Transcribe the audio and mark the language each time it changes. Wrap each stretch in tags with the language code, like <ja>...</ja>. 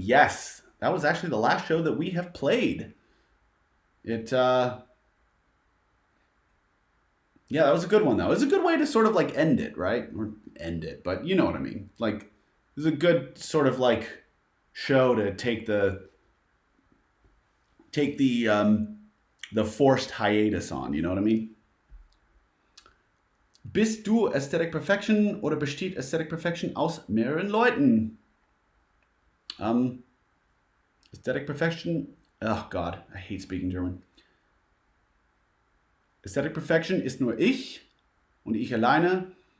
<en>Yes, that was actually the last show that we have played. It, yeah, that was a good one though. It was a good way to sort of like end it, right? Or end it, but you know what I mean. Like, it was a good sort of like show to take the forced hiatus on. You know what I mean?</en> <de>Bist du Aesthetic Perfection oder besteht Aesthetic Perfection aus mehreren Leuten? Aesthetic Perfection.</de> <en>Oh God, I hate speaking German.</en> <de>Aesthetic Perfection ist nur ich und ich alleine.</de>